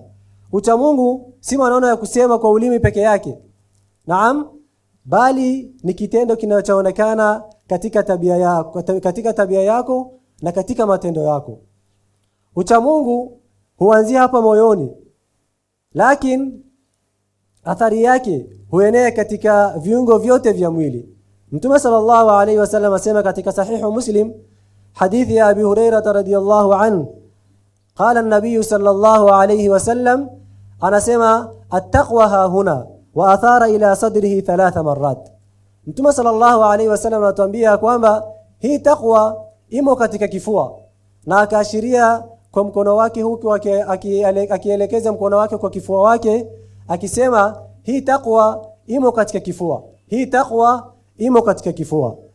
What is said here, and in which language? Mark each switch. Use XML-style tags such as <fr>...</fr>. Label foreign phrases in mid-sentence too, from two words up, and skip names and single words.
<sw>Uchamungu si maneno ya kusema kwa ulimi peke yake, naam, bali ni kitendo kinachoonekana katika tabia yako na katika matendo yako. Uchamungu huanzia hapa moyoni, lakini athari yake huenea katika viungo vyote vya mwili.</sw> <ar>Mtume صلى الله عليه وسلم</ar> <sw>asema katika</sw> <ar>sahihu Muslim,</ar> <sw>hadithi ya</sw> <ar>Abi Hurairah رضي الله عنه, قال النبي صلى الله عليه وسلم, anasema التقوى ها هنا وأشار إلى صدره 3 مرات.</ar> <sw>Mtume</sw> <ar>صلى الله عليه وسلم</ar> <sw>anatuambia kwamba hii taqwa imo katika kifua, na akaashiria kwa mkono wake huku akielekeza mkono wake kwa kifua wake, akisema hii taqwa imo katika kifua, hii taqwa imo katika kifua.</sw>